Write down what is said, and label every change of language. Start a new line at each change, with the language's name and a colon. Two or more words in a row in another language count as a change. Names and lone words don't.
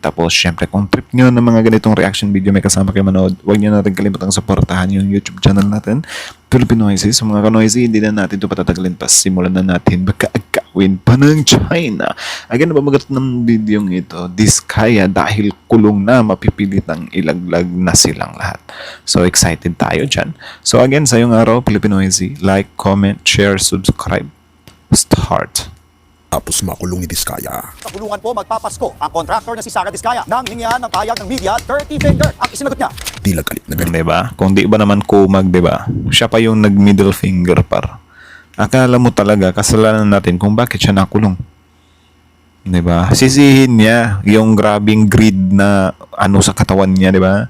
Filipino: Tapos, syempre, kung trip nyo ng mga ganitong reaction video, may kasama kayo manood, huwag nyo na rin kalimutang supportahan yung YouTube channel natin, Pilipinoises. So, mga kanoisy, hindi na natin ito patatagalin pa. Simulan na natin, baka agawin pa ng China. Again, napamagat ng video ito, Diskaya dahil kulong na, mapipilitang ilaglag na silang lahat. So, excited tayo dyan. So, again, sa yung araw, Pilipinoizy,
English: like, comment, share, subscribe.
Filipino: Start. Tapos makulong ni Diskaya. Sa kulungan po magpapasko ang contractor na si Sara Diskaya nang hingyan ng payag ng media,
English: dirty finger
Filipino: ang isinagot niya. Tila galit na galit. Diba? Kung di ba naman kumag, diba? Siya pa yung nag-
English: middle finger
Filipino: par. Akala mo talaga, kasalanan natin kung bakit siya nakulong. Diba? Sisihin niya yung grabing greed na ano sa katawan niya, diba?